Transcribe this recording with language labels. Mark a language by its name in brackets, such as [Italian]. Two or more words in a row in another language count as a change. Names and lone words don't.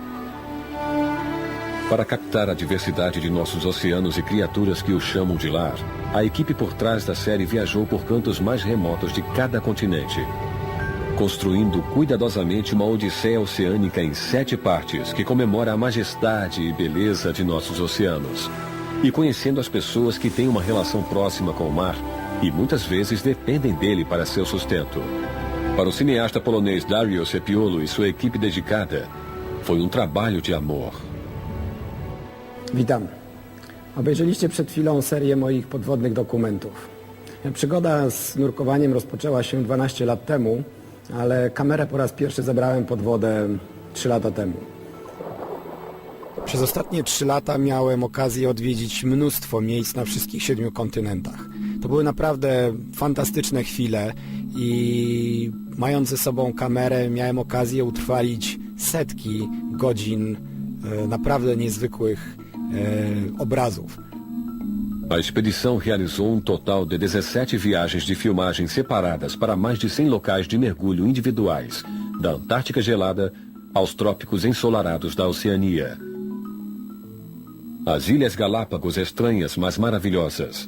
[Portuguese] Para captar a diversidade de nossos oceanos e criaturas que os chamam de lar, a equipe por trás da série viajou por cantos mais remotos de cada continente, construindo cuidadosamente uma odisseia oceânica em 7 partes que comemora a majestade e beleza de nossos oceanos, e conhecendo as pessoas que têm uma relação próxima com o mar e muitas vezes dependem dele para seu sustento. Para o cineasta polonês Dariusz Sepiolo e sua equipe dedicada, foi um trabalho de amor. [Polish] Witam. Obejrzeliście przed chwilą serię moich podwodnych dokumentów. Przygoda z nurkowaniem rozpoczęła się 12 lat temu, ale kamerę po raz pierwszy zabrałem pod wodę 3 lata temu. Przez ostatnie 3 lata miałem okazję odwiedzić mnóstwo miejsc na wszystkich 7 kontynentach. To były naprawdę fantastyczne chwile i mając ze sobą kamerę miałem okazję utrwalić setki godzin naprawdę niezwykłych obrazów. [Portuguese] A expedição realizou total de 17 viagens de filmagem separadas para mais de 100 locais de mergulho individuais, da Antártica gelada aos trópicos ensolarados da Oceania. As Ilhas Galápagos estranhas, mas maravilhosas.